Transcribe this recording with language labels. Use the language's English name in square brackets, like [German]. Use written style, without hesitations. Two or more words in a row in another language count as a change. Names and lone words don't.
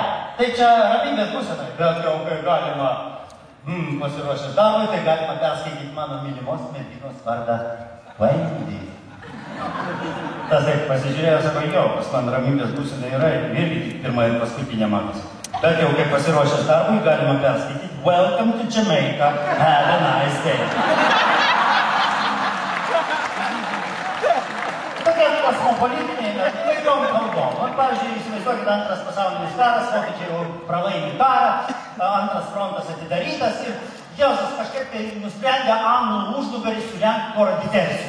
[Lithuanian] Tai čia ramybės būsenai, bet jau kai galima pasiruošęs darbui, tai galima perskaityti mano mylimos merginos vardą Wendy. Tas taip pasižiūrėjo, sako, jo, pas man ramybės būsenai yra irgi tik pirmą ir paskutinę matos. Bet jau kai pasiruošęs darbui, galima perskaityti [English] Welcome to Jamaica, have a nice day. [Lithuanian] Tokie kosmopolitiniai, bet įvairiom kalbom. Pavyzdžiui, įsivaizduokit, antras pasaulinis karas, vokiečiai jau pralaimi karą, antras frontas atidarytas ir Jėzus kažkaip tai nusprendė anglų užnugarį surengti porą diversijų.